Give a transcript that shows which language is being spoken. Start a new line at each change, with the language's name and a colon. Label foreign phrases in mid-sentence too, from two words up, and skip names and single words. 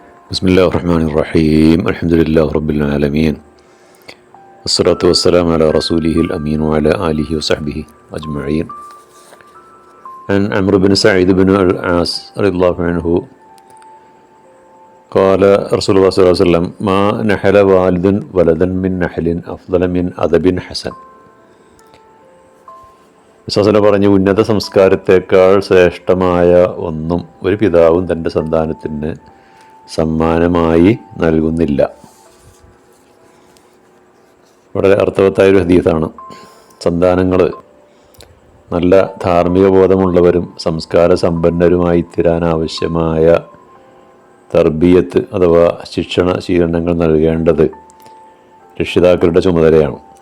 Arabic: بسم الله الرحمن الرحيم الحمد لله رب العالمين والصلاة والسلام على رسوله الأمين وعلى آله وصحبه أجمعين. عن عمرو بن سعيد بن العاص رضي الله عنه قال رسول الله صلى الله عليه وسلم ما نحل والد ولدا من نحل أفضل من أدب حسن.
Malayalam: വിശ്വാസന പറഞ്ഞ ഉന്നത സംസ്കാരത്തേക്കാൾ ശ്രേഷ്ഠമായ ഒന്നും ഒരു പിതാവും തൻ്റെ സന്താനത്തിന് സമ്മാനമായി നൽകുന്നില്ല. വളരെ അർത്ഥവത്തായൊരു ഹദീസാണ്. സന്താനങ്ങൾ നല്ല ധാർമ്മിക ബോധമുള്ളവരും സംസ്കാര സമ്പന്നരുമായി തീരാൻ ആവശ്യമായ തർബിയത്ത് അഥവാ ശിക്ഷണ ശീലങ്ങൾ നൽകേണ്ടത് രക്ഷിതാക്കളുടെ ചുമതലയാണ്.